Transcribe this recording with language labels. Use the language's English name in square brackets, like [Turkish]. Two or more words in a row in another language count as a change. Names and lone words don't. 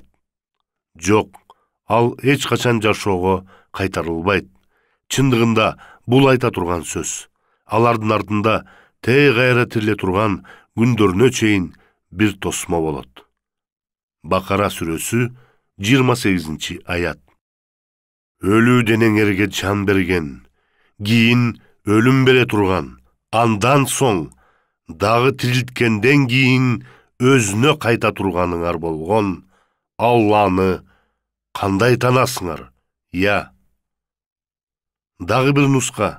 [Kyrgyz] Жок, ал эч качан жашоого кайтарылбайт. Чындыгында бул айта турган сөз. Алардын артында тээ кайра тириле турган күндөрүнө чейин бир тосмо болот. Бакара сүрөсү 28-ayat. Ölü denеңерге жан берген, кийин өлүм бере турган, андан соң дагы тирилткенден кийин өзүнө кайта турганыңар болгон Алланы кандай танасыңар? Я. Дагы бир нуска.